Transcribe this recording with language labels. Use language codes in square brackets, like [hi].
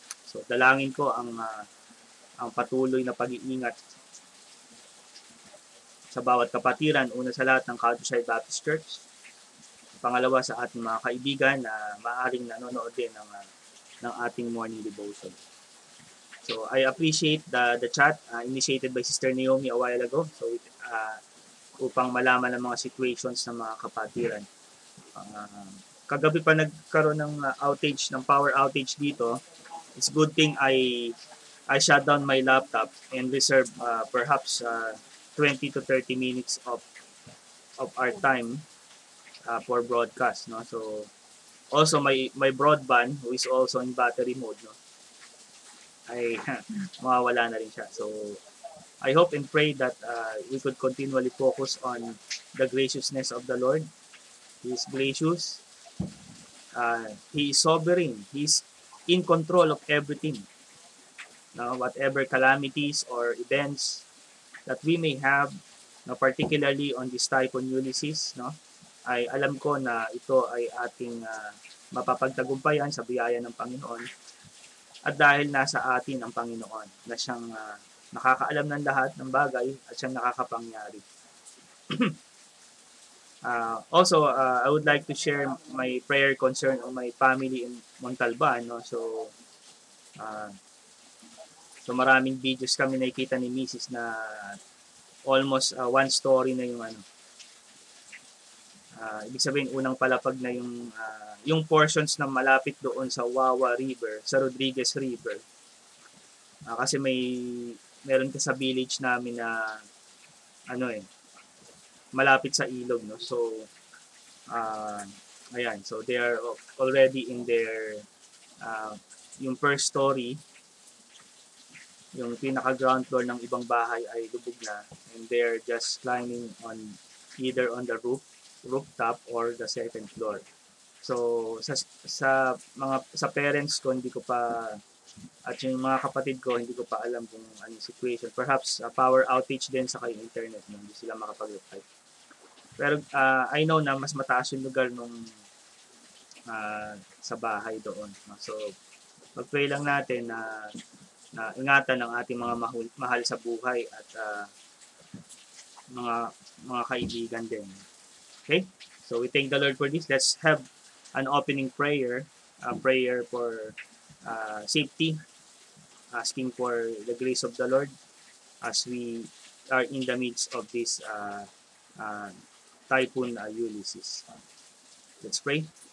[tl] So dalangin ko ang patuloy na pag-iingat sa bawat kapatiran, una sa lahat ng Countryside Baptist Church, pangalawa sa ating mga kaibigan na maaaring nanonood din ng ating morning devotion. [en] So I appreciate the chat initiated by Sister Naomi a while ago. [tl] So upang malaman ang mga situations ng mga kapatiran. Kagabi pa nagkaroon ng outage, ng power outage dito. [en] It's good thing I shut down my laptop and reserve perhaps 20 to 30 minutes of our time for broadcast. No? So also my broadband, who is also in battery mode, no, [tl] ay mawawala na rin siya. [en] So I hope and pray that we could continually focus on the graciousness of the Lord. He is gracious. He is sovereign. He is in control of everything. Now, whatever calamities or events that we may have, no, particularly on this Typhoon Ulysses, no, [tl] ay alam ko na ito ay ating mapapagtagumpayan sa biyaya ng Panginoon. At dahil nasa atin ang Panginoon na siyang nakakaalam ng lahat ng bagay at siyang nakakapangyari. [en] Also, I would like to share my prayer concern on my family in Montalban. [tl] No? So maraming videos kami nakikita ni Mrs. na almost one story na yung ibig sabihin unang palapag na yung portions na malapit doon sa Wawa River, sa Rodriguez River. Kasi meron ka sa village namin na malapit sa ilog, no. [en] So ayan, so they are already in their yung first story, yung pinaka ground floor [tl] ng ibang bahay ay lubog na, [en] and they're just climbing on either on the rooftop or the second floor. [tl] So sa parents ko hindi ko pa, at yung mga kapatid ko hindi ko pa alam kung ano yung situation. Perhaps power outage din sa yung internet, no? Hindi sila makapag-reply. Pero [en] I know [tl] na mas mataas yung lugar nung sa bahay doon. So pag-pray lang natin na ingatan ng ating mga mahal sa buhay at mga kaibigan din. [en] Okay? So we thank the Lord for this. Let's have an opening prayer, a prayer for safety, asking for the grace of the Lord as we are in the midst of this Typhoon Ulysses. Let's pray.